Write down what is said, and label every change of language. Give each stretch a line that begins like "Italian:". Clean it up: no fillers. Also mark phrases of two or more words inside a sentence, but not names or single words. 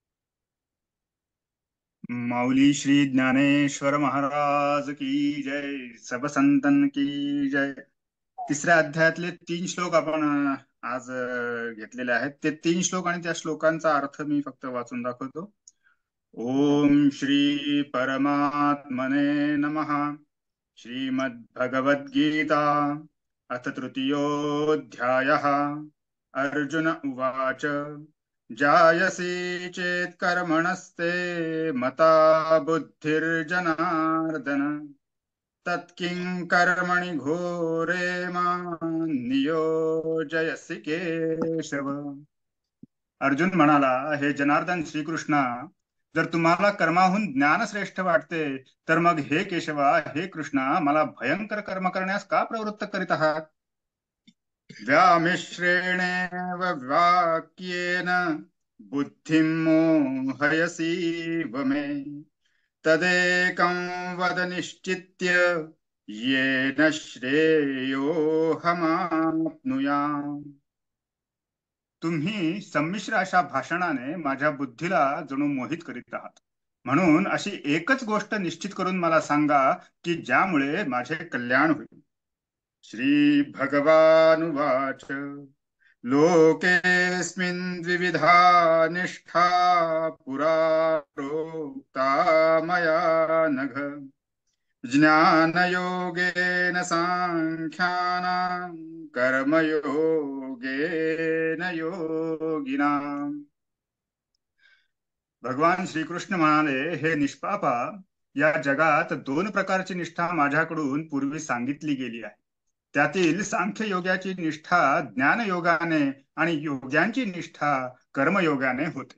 Marathi: माऊली श्री ज्ञानेश्वर महाराज की जय.
Hindi: सब संतन की जय.
Marathi: तिसऱ्या अध्यायातले 3 श्लोक आपण आज घेतलेले आहेत. ते 3 श्लोक आणि त्या श्लोकांचा अर्थ मी फक्त वाचून दाखवतो.
Sanskrit: ओम श्री परमात्मने नमः. श्रीमद्भगवद्गीता अथ तृतीयोऽध्यायः. अर्जुन उवाच जायसी चेत् कर्मणस्ते मता बुद्धिर्जनार्दन. तत्किं कर्मणि घोरे मां नियोजयसि केशव.
Marathi: अर्जुन म्हणाला, हे जनार्दन श्रीकृष्णा, जर तुम्हाला कर्माहून ज्ञान श्रेष्ठ वाटते, तर मग हे केशवा, हे कृष्णा, मला भयंकर कर्म करण्यास का प्रवृत्त करीत आहात?
Sanskrit: व्यामिश्रेणेव वाक्येन बुद्धिं मोहयसीव मे, तदेकं वद निश्चित्य येन श्रेयोऽहमाप्नुयाम्.
Marathi: तुम्ही संमिश्र अशा भाषणाने माझ्या बुद्धीला जणू मोहित करीत आहात. म्हणून अशी एकच गोष्ट निश्चित करून मला सांगा की ज्यामुळे माझे कल्याण होईल.
Sanskrit: श्री भगवानुवाच. लोकेऽस्मिन् द्विविधा निष्ठा पुरा प्रोक्ता मया नघ, ज्ञानयोगेन सांख्यानां कर्मयोगेन योगिनाम्.
Marathi: भगवान श्रीकृष्ण म्हणाले, हे निष्पापा, या जगात दोन प्रकारची निष्ठा माझ्याकडून पूर्वी सांगितली गेली आहे. त्यातील सांख्य योगाची निष्ठा ज्ञानयोगाने आणि योग्यांची निष्ठा कर्मयोगाने होते.